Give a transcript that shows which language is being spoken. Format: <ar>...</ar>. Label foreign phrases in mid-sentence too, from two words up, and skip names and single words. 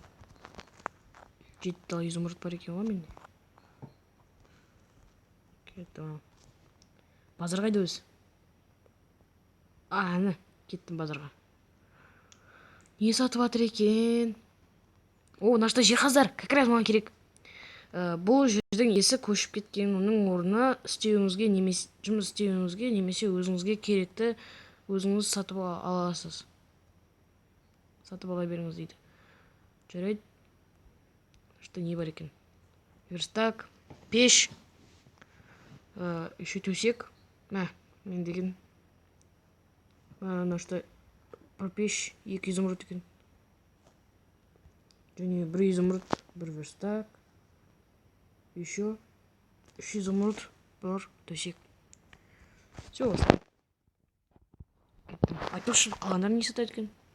<kk>7 дала изумруд бар екен ғой менде. Кетті. Базар қайда өзі? Әне, кеттім базарға. Не сатып жатыр екен? Мына жерде жиһаздар,</kk> <ru>как раз</ru> <kk>маған керек. Бұл жердің иесі көшіп кеткен, оның орнына жұмыс істеуіңізге немесе өзіңізге керекті өзіңіз сатып аласыз. Сатып ала беріңіз дейді. Жарайды. Что не бар екен? Верстак, пеш, еще төсек. Мен деген. Мына</kk> <ru>что про</ru> <kk>пеш 2 изумруд екен. Және 1 изумруд, 1 верстак. Еще 3 изумруд, 1 төсек. Все, осылай. Айтпақшы, қалғандарын не сатады екен?</kk>